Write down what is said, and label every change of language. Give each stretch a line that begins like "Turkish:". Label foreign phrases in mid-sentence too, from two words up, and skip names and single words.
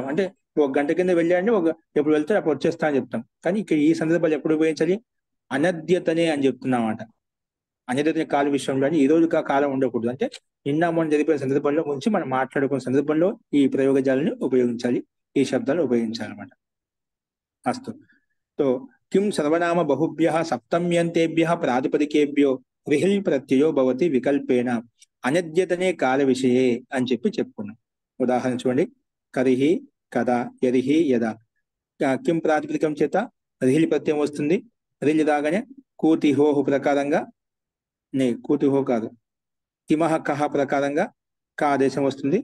Telugu: అంటే ఒక గంట కింద వెళ్ళాడంటే ఎప్పుడు వెళ్తాడు అప్పుడు వచ్చేస్తా అని చెప్తాం. కానీ ఇక్కడ ఈ సందర్భాలు ఎప్పుడు ఉపయోగించాలి? అనద్యతనే అని చెప్తున్నామాట. అనద్యతనే కాల విషయంలో ఈ రోజు కాలం ఉండకూడదు. అంటే నిన్న మొన్న జరిగిపోయిన సందర్భంలో గురించి మనం మాట్లాడుకున్న సందర్భంలో ఈ ప్రయోగజాలను ఉపయోగించాలి, ఈ శబ్దాలు ఉపయోగించాలన్నమాట.
Sanskrit: అస్తు. तो किम सर्वनाम बहुभ्यः सप्तम्यन्तेभ्यः प्रातिपदिकेभ्यो रिहिल प्रत्ययो भवति विकल्पेन అనద్యతనే కాల విషయే
Telugu: అని చెప్పుకున్నాం. ఉదాహరణ చూడండి, కరిహి, కదా, యదిహి, యదా. కిం ప్రాతిపదికం చేత రిహిల్ ప్రత్యయం వస్తుంది. రిల్ రాగానే కూతిహోహు ప్రకారంగా, కూతిహో కాదు, కిమహ కహ ప్రకారంగా కా ఆదేశం వస్తుంది.